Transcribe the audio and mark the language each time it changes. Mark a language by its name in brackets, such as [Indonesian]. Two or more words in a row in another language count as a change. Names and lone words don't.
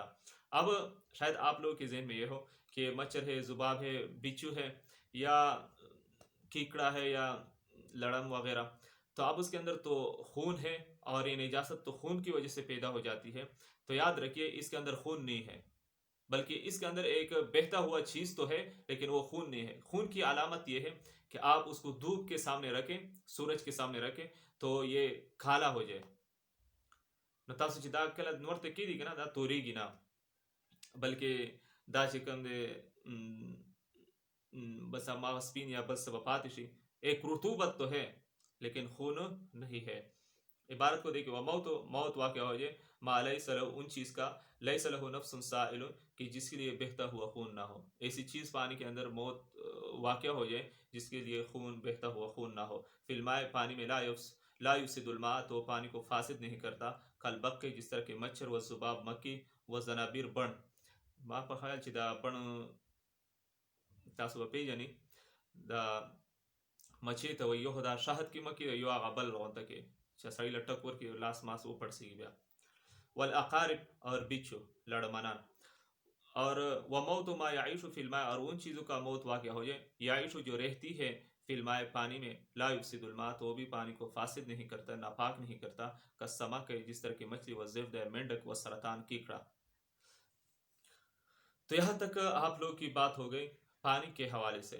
[Urdu] اب شاید آپ لوگوں کے ذہن میں یہ ہو کہ مچھر ہے، ذباب ہے، بچھو ہے یا کیکڑا ہے یا لڑم وغیرہ، تو اب اس کے اندر تو خون ہے اور یہ نجاست تو خون کی وجہ سے پیدا ہو جاتی ہے، تو یاد رکھیے اس کے اندر خون نہیں ہے، بلکہ اس کے اندر ایک بہتا ہوا چیز تو ہے لیکن وہ خون نہیں ہے۔ خون کی علامت یہ ہے کہ آپ اس کو دھوپ کے سامنے رکھیں، سورج کے سامنے رکھیں تو یہ کالا ہو جائے، [Pashto] نو تاسو چې دا کله نور ته کېږي که نه دا توریږي نه، بلکې دا چې کوم دی بس هماغه سپین یا بل څه به پاتې شي، [Urdu] ایک رطوبت تو ہے لیکن خون نہیں ہے۔ عبارت کو دیکھیں، موت واقع ہو جائے [Arabic] ما لیس لہ [Urdu] ان چیز کا، [Arabic] لیس لہ نفس سائل [Urdu] کہ جس کے لیے بہتا ہوا خون نہ ہو، ایسی چیز پانی کے اندر موت واقع ہو جائے جس کے لیے خون بہتا ہوا خون نہ ہو۔ [Arabic] فی الماء [Urdu] پانی میں [Arabic] لا یفسد الماء [Urdu] تو پانی کو فاسد نہیں کرتا، کالبق جس طرح کے مچھر و ذباب مکی و زنابیر بن، [Pashto] ما په خیال چې دا بن تاسو به پیژنئ، دا مچھلی ته وایي، یو دا شهد کې مکی یو هغه بل غونته کې چې سړی له ټک ورکړي لاس ماس وپړسېږي بیا، [Urdu] والاقارب اور بچھو لڑمنان، اور [Arabic] وموت ما یعیش فی الماء [Urdu] اور ان چیزوں کا موت واقع ہو جائے، یعیش جو رہتی ہے [Arabic] فی الماء [Urdu] پانی میں، [Arabic] لا یفسد الماء [Urdu] تو وہ بھی پانی کو فاسد نہیں کرتا، ناپاک نہیں کرتا، کالسمک جس طرح کی مچھلی، والزبد مینڈک، والسرطان کیکڑا۔ تو یہاں تک آپ لوگ کی بات ہو گئی پانی کے حوالے سے۔